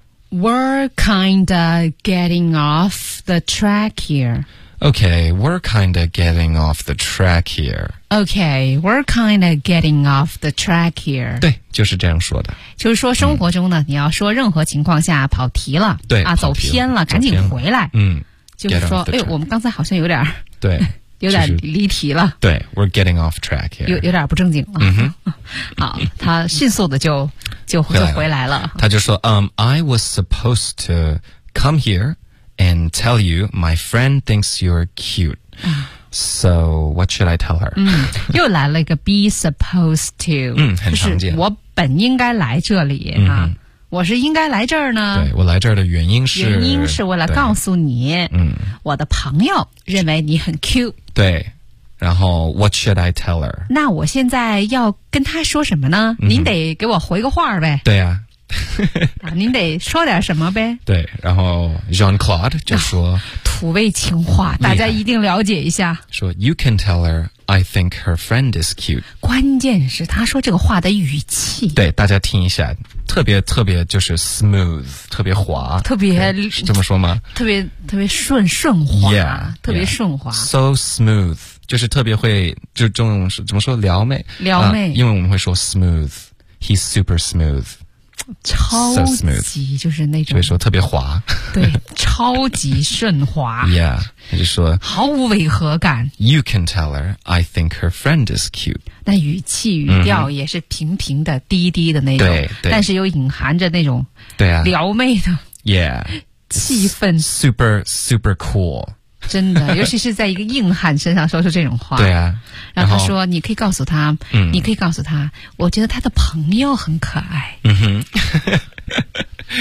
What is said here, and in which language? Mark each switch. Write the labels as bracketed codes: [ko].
[en] We're kind of getting off the track here. Okay, we're kind of getting off the track here. Okay, we're kind of getting off the track here. [zh] 对，就是这样说的。就是说生活中呢，你要说任何情况下跑题了，对，走偏了，赶紧回来。就是说，我们刚才好像有点对。有点离题了。 [en] 对 ，we're getting off track here。 [zh] 有点不正经了。好，他迅速的就回来了。他就说 [en] ，I was supposed to come here and tell you my friend thinks you're cute. So what should I tell her？ [zh] 又来了一个 [en] be supposed to。 [zh] 很常见。我本应该来这里啊。我是应该来这儿呢，对，我来这儿的原因是为了告诉你，我的朋友认为你很 cute，对，然后 [en] what should I tell her， [zh] 那我现在要跟他说什么呢，您得给我回个话呗，对啊，您得说点什么呗，对，然后 Jean-Claude 就说土味情话，大家一定了解一下， [en] 说 you can tell herI think her friend is cute. [zh] 关键是他说这个话的语气。对，大家听一下，特别特别就是 smooth， 特别滑，特别 okay, 是这么说吗？特别特别顺滑， [en] yeah, [zh] 特别顺滑。 [en] Yeah, so smooth， [zh] 就是特别会，就中文是怎么说？撩妹，撩妹，因为我们会说 smooth， [en] he's super smooth。 [zh] 超级 [en] so smooth， [zh] 就是那种，所以说特别滑，对，超级顺滑。 Yeah， 他就说毫无违和感。 [en] You can tell her I think her friend is cute。 [zh] 那语气语调也是平平的、低低的那种，对，但是又隐含着那种对啊撩妹的 [en] yeah [zh] 气氛 [en] super super cool。 [zh] 真的，尤其是在一个硬汉身上说出这种话，对啊。然后他说：“你可以告诉他，你可以告诉他，我觉得他的朋友很可爱。”